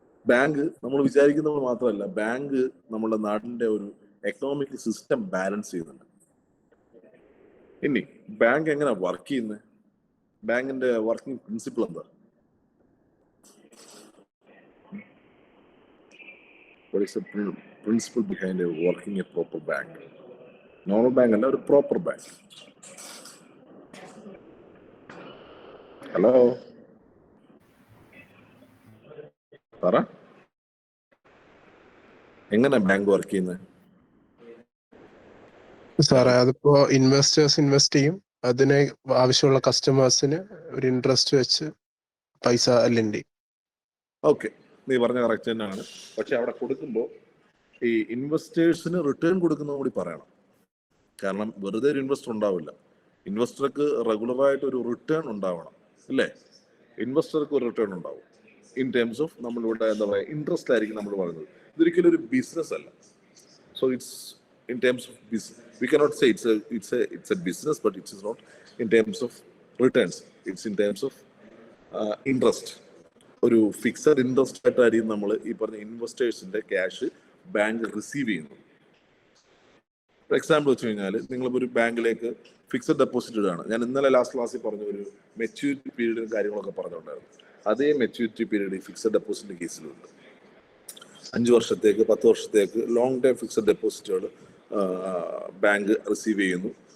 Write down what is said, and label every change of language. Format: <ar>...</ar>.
<ml>Bank നമ്മൾ വിചാരിക്കുന്നത് മാത്രമല്ല, ബാങ്ക് നമ്മുടെ നാടിന്റെ ഒരു എക്കണോമിക് സിസ്റ്റം ബാലൻസ് ചെയ്യുന്നുണ്ട്. ഇനി ബാങ്ക് എങ്ങനെ വർക്ക് ചെയ്യുന്നത്? ബാങ്കിന്റെ വർക്കിംഗ് പ്രിൻസിപ്പിൾ എന്താ?</ml> <en>What is the principle behind working a proper bank?</en> <ml>Normal bank അല്ല, ഒരു പ്രോപ്പർ ബാങ്ക്. ഹലോ പറ, എങ്ങനെ ബാങ്ക് വർക്ക് ചെയ്യുന്നത്? സാറേ, അതിപ്പോ ഇൻവെസ്റ്റേഴ്സ് ഇൻവെസ്റ്റ് ചെയ്യും, അതിന് ആവശ്യമുള്ള കസ്റ്റമേഴ്സിന് ഒരു ഇൻട്രസ്റ്റ് വെച്ച് പൈസ ലെൻഡ് ചെയ്യും. ഓക്കെ, നീ പറഞ്ഞ കറക്റ്റ് തന്നെയാണ്. പക്ഷെ അവിടെ കൊടുക്കുമ്പോൾ ഈ ഇൻവെസ്റ്റേഴ്സിന് റിട്ടേൺ കൊടുക്കുന്നത് കൂടി പറയണം. കാരണം വെറുതെ ഒരു ഇൻവെസ്റ്റർ ഉണ്ടാവില്ല. ഇൻവെസ്റ്റർക്ക് റെഗുലറായിട്ട് ഒരു റിട്ടേൺ ഉണ്ടാവണം, അല്ലേ? ഇൻവെസ്റ്റർക്ക് ഒരു റിട്ടേൺ ഉണ്ടാവും</ml> <en>in terms of</en> <ml>നമ്മളിവിടെ എന്താ പറയുക, ഇൻട്രസ്റ്റ് ആയിരിക്കും നമ്മൾ പറയുന്നത്. ഇതൊരിക്കലും ഒരു ബിസിനസ് അല്ല.</ml> <en>So it's in terms of business. We cannot say it's a business, but it is not in terms of returns. It's in terms of interest.</en> <ml>ഒരു ഫിക്സഡ് ഇൻട്രസ്റ്റ് ആയിട്ടായിരിക്കും നമ്മൾ ഈ പറഞ്ഞ ഇൻവെസ്റ്റേഴ്സിന്റെ ക്യാഷ് ബാങ്ക് റിസീവ് ചെയ്യുന്നത്.</ml> <en>for example</en> <ml>വെച്ച് കഴിഞ്ഞാൽ, നിങ്ങളിപ്പോൾ ഒരു ബാങ്കിലേക്ക് ഫിക്സഡ് ഡെപ്പോസിറ്റ് ഇടുകയാണ്. ഞാൻ ഇന്നലെ ലാസ്റ്റ് ക്ലാസ്സിൽ പറഞ്ഞ ഒരു മെച്യൂരിറ്റി പീരീഡും കാര്യങ്ങളൊക്കെ പറഞ്ഞിട്ടുണ്ടായിരുന്നു. അതേ മെച്യൂരിറ്റി പീരീഡ് ഈ ഫിക്സഡ് ഡെപ്പോസിറ്റിന്റെ കേസിലുണ്ട്. 5 വർഷത്തേക്ക് 10 വർഷത്തേക്ക് long time fixed ഡെപ്പോസിറ്റുകൾ bank receive ചെയ്യുന്നു.</ml>